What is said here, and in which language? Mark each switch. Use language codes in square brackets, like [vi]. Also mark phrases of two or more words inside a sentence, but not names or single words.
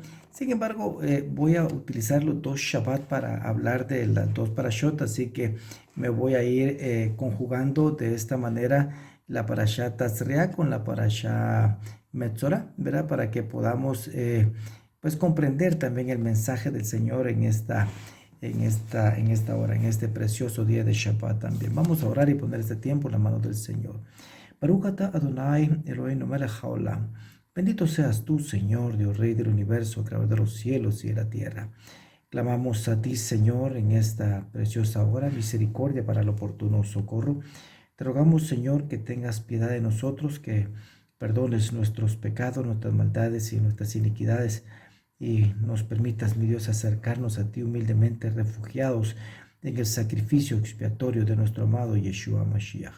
[es] Sin embargo, voy a utilizar los dos Shabbat para hablar de las dos parashot, así que me voy a ir conjugando de esta manera la parashá Tazria con la parashá Metzorah, ¿verdad? Para que podamos pues comprender también el mensaje del Señor en esta hora, en este precioso día de Shabbat también. Vamos a orar y poner este tiempo en la mano del Señor. [he] ברוך אתה אדוני אלוהינו מלך העולם. [es] Bendito seas tú, Señor, Dios Rey del universo, creador de los cielos y de la tierra. Clamamos a ti, Señor, en esta preciosa hora, misericordia para el oportuno socorro. Te rogamos, Señor, que tengas piedad de nosotros, que perdones nuestros pecados, nuestras maldades y nuestras iniquidades, y nos permitas, mi Dios, acercarnos a ti humildemente, refugiados en el sacrificio expiatorio de nuestro amado Yeshua Mashiach.